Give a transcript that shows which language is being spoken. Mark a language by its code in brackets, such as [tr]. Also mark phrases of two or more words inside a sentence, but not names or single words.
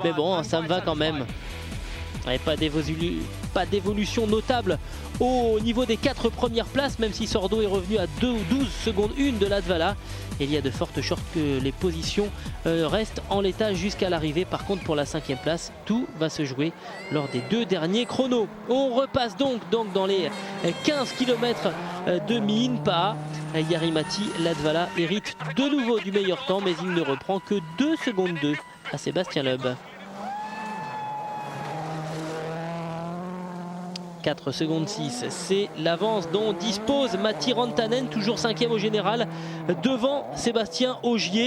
[fr] Mais bon, ça me va quand même. Ouais, pas d'évolution notable au niveau des 4 premières places, même si Sordo est revenu à 12 secondes 1 de Latvala. Et il y a de fortes chances que les positions restent en l'état jusqu'à l'arrivée. Par contre, pour la 5e place, tout va se jouer lors des 2 derniers chronos. On repasse donc dans les 15 km de mi-Inpa. Jari-Matti Latvala hérite de nouveau du meilleur temps, mais il ne reprend que 2 secondes 2 à Sébastien Loeb. 4 secondes 6, c'est l'avance dont dispose Matti Rantanen, toujours 5e au général, devant Sébastien Ogier.